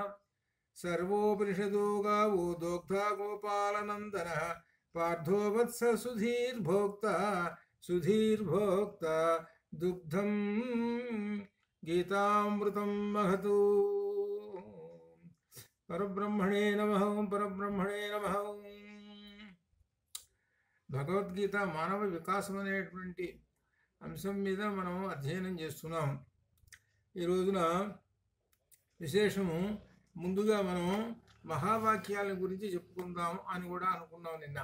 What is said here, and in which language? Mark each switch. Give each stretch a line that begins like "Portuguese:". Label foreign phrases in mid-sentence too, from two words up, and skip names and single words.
Sanskrit: सर्वोपनिषदो गावो दोग्धा गोपालनन्दनः पार्थो वत्स सुधीर्भोक्ता दुग्धं गीतामृतं महतु। परब्रह्मणे नमः। परब्रह्मणे नमः।
Telugu: భగవద్గీత మానవ వికాసం అనేటువంటి అంశం మీద మనం అధ్యయనం చేస్తున్నాం. ఈ రోజున విశేషము ముందుగా మనం మహావాక్యాల గురించి చెప్పుకుందాం అని కూడా అనుకున్నాం నిన్న.